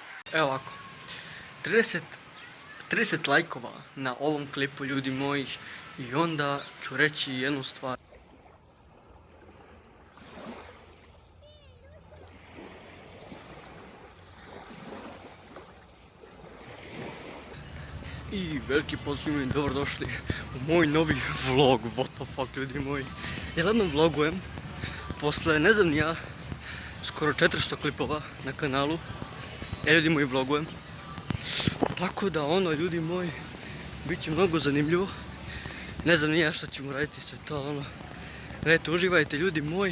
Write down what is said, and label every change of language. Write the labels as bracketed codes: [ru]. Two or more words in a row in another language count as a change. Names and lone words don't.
[sr] Evo ovako, 30 lajkova na ovom klipu, ljudi moji, i onda ću reći jednu stvar. I veliki pozdrav i dobrodošli u moj novi vlog, [en] what the fuck, [sr] ljudi moji. Ja jednom vlogujem, posle ne znam ja, skoro 400 klipova na kanalu. Ja, ljudi moji, vlogujem. Tako da ono, ljudi moji, bit će mnogo zanimljivo. Ne znam ni ja šta ćemo raditi sve to, ono. Eto, uživajte, ljudi moji.